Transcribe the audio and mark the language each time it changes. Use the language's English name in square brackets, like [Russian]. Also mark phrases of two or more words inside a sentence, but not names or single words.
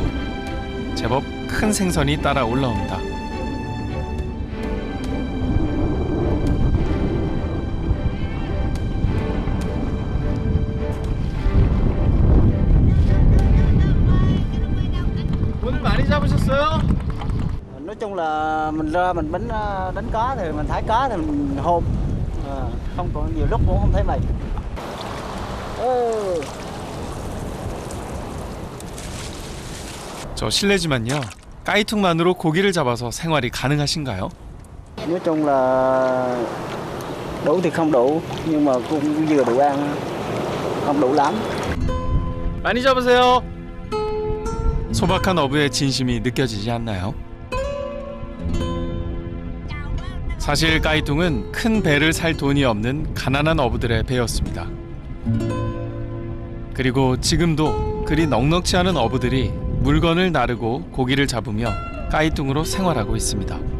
[Korean] 제법 큰 생선이 따라 올라옵니다. 오늘 많이 잡으셨어요? [Vietnamese] Nói chung là mình ra mình đánh cá thì mình thấy cá thì mình hôm không còn nhiều lúc cũng không thấy mày. [Korean] 저 실례지만요. 까이퉁만으로 고기를 잡아서 생활이 가능하신가요? [Vietnamese] Nói chung là đủ thì không đủ nhưng mà cũng vừa đủ ăn, không đủ lắm. [Korean] 많이 잡으세요. 소박한 어부의 진심이 느껴지지 않나요? 사실 까이퉁은 큰 배를 살 돈이 없는 가난한 어부들의 배였습니다. 그리고 지금도 그리 넉넉지 않은 어부들이 물건을 나르고 고기를 잡으며 까이퉁으로 생활하고 있습니다.